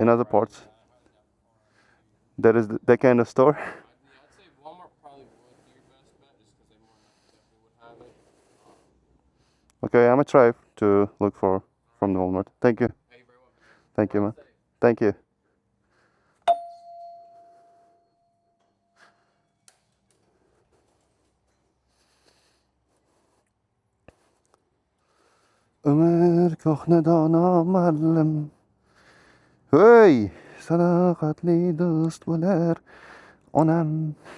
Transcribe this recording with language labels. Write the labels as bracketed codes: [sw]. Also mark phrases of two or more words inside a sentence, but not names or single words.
[en] in other parts? There is that kind of store. I'd say Walmart probably would be your best bet, just because they more than definitely would have it. Okay, I'm gonna try to look for from the Walmart. Thank you. Hey, very well. Thank you, man. Thank you. [uz] Umr ko'hna dono muallim. Hey, sadoqatli do'st bo'lar onam.